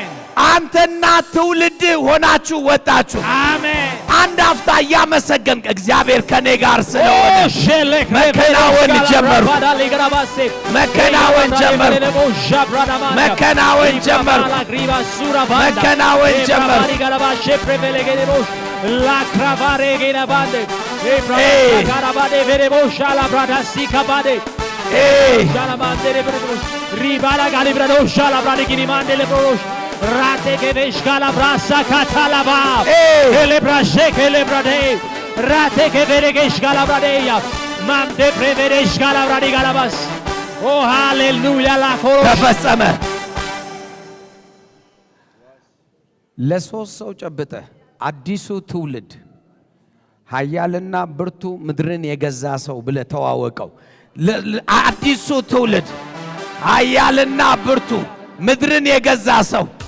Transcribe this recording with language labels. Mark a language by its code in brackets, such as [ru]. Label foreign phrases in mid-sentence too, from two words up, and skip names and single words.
[am] አንተና ትውልድ ሆናችሁ ወጣችሁ። አሜን። አንድ አፍታ እያመሰገንክ እግዚአብሔር ከኔ ጋር ስለሆነ መከናወን ጀመሩ። መከናወን ጀመሩ። መከናወን ጀመሩ። መከናወን ጀመሩ። La cravare che la bande e carabade verebo shala brada si kabade e shala bande le ribala galibrado shala brada che mande le bros rate che vescala brassa catalaba e le brasce che le brade rate che vere che scala bradeia mande prevere scala bradi galabas oh hallelujah la coro ተፈጸመ። ለሶስት ሰው ጨብጠ አዲሱ ትውልድ ኃያልና ብርቱ ምድርን የገዛ ሰው ብለ ተዋወቀው። አዲሱ ትውልድ ኃያልና ብርቱ ምድርን የገዛ ሰው